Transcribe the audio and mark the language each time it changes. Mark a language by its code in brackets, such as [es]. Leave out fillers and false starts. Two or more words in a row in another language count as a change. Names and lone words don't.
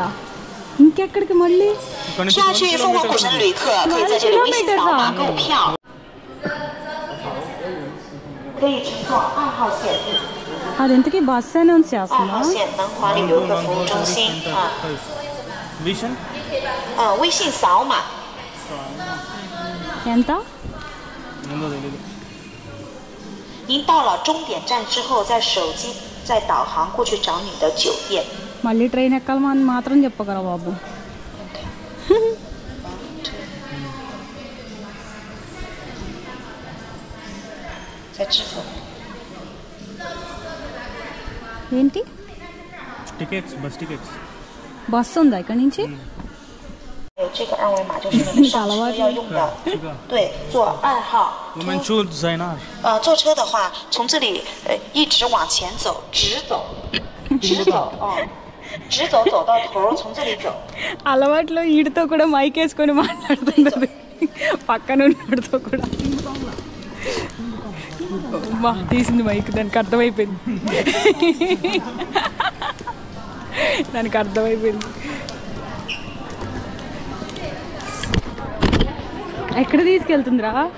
[te] ఇంకెక్కడికి మళ్ళీ? అదెంతకీ [en] bus announce [te] చేస్తున్నా? ఎంత? [zh] 您到了终点站之后，在手机再导航过去找你的酒店。 [te] మళ్ళీ ట్రైన్ ఎక్కాలని మాత్రం చెప్పగలరా బాబు? ఏంటి? [en] tickets, bus tickets. [te] బస్ ఉందా ఇక్కడ నుంచి? [zh] 这个二维码就是你们上车要用的。对，坐2号。我们住在那儿。坐车的话，从这里一直往前走，直走，直走走到头，从这里走。 [te] అలవాట్లో ఈడితో కూడా మైక్ వేసుకొని మాట్లాడుతున్నది, పక్కన ఉన్నతో కూడా. అమ్మా తీసింది మైక్, దానికి అర్థమైపోయింది. దానికి అర్థమైపోయింది. ఎక్కడ తీసుకెళ్తుందిరా?